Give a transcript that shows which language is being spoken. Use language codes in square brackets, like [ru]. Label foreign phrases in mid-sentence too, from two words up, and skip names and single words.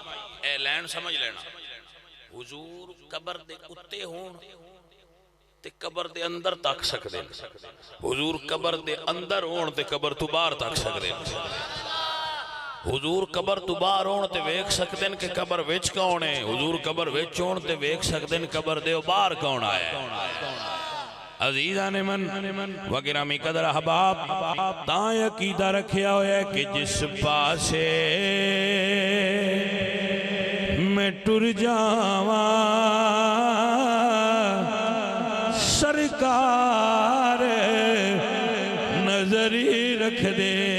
[pa] اے لین سمجھ لینا حضور قبر دے اتے ہون تے قبر دے اندر تک سکدے، حضور قبر دے اندر ہون تے قبر تو باہر تک سکدے. حضور قبر تو باہر ہون تے ویکھ سکدے کہ قبر وچ کون ہے، حضور قبر وچ ہون تے ویکھ سکدے قبر دے باہر کون آیا ہے. [fa] عزیزان من و گرامی قدر احباب [pa] تاں عقیدہ رکھیا ہویا ہے کہ جس پاسے میں ٹر جاواں سرکار سرکار نظر ہی رکھ دے